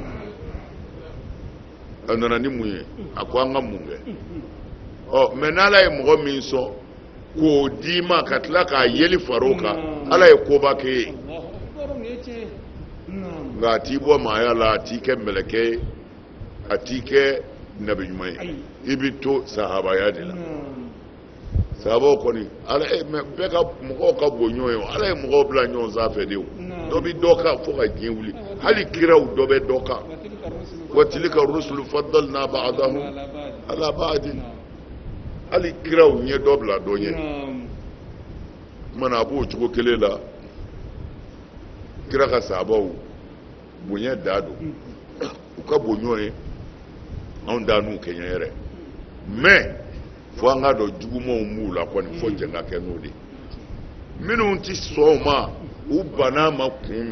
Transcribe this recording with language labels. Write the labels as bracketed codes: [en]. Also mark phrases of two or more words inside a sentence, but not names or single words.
[bm] a nana ni mun ye a ko an ka mun kɛ mais n'ala ye mɔgɔ min sɔn k'o d'i ma ka tila k'a yeli far'o kan ala ye koba kɛ ye nka a t'i bɔ maaya la a t'i kɛ mɛlɛkɛ ye a t'i kɛ nabi ɲuman ye i bɛ to sahabaya de la sahabaw kɔni ala mais bɛɛ ka mɔgɔw ka bon ɲɔgɔn ye ala ye mɔgɔw bila ɲɔgɔn sanfɛ de o dɔ bɛ dɔ kan fo ka diɲɛ wuli hali kiraw dɔ bɛ dɔ kan wa [ar] تلك الرسل فضلنا بعضهم على بعض [bm] hali kiraw ɲɛ dɔ bila dɔ ɲɛ mana a b'o cogo kelen la kira ka sahabaw bonya da don u ka bon ɲɔgɔn ye anw da n'u kɛɲɛ yɛrɛ mais fo an ka dɔn jugumanw b'u la kɔni fo jɛn ka kɛ n'o de minnu tɛ sɔn o ma u banna ma kun min